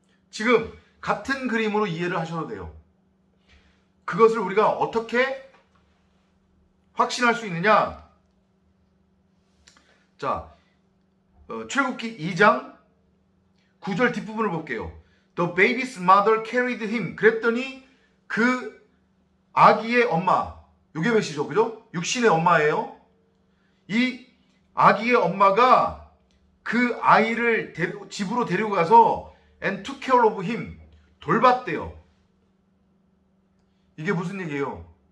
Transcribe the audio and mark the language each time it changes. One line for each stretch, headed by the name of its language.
Korean: 지금 같은 그림으로 이해를 하셔도 돼요. 그것을 우리가 어떻게 확신할 수 있느냐? 자, 출애굽기 2장 9절 뒷부분을 볼게요.
English: The baby's mother carried him.
Korean: 그랬더니 그 아기의 엄마, 요게 몇이죠, 그죠? 육신의 엄마예요. 이 아기의 엄마가 그 아이를 집으로 데리고 가서
English: and took care of him,
Korean: 돌봤대요. 이게 무슨 얘기예요?